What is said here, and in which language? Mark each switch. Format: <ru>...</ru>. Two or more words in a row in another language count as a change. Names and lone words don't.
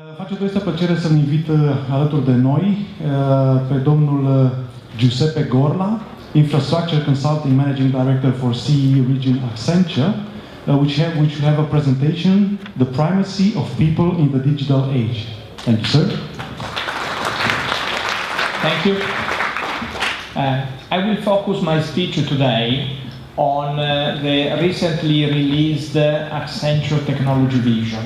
<ro>face o plăcere să-l invit alături de noi pe domnul Giuseppe Gorla,</ro> <en>Infrastructure Consulting Managing Director for CE Region Accenture, which will have a presentation, The Primacy of People in the Digital Age. Thank you, sir. Thank you. I will focus my speech today on the recently released Accenture Technology Vision.</en>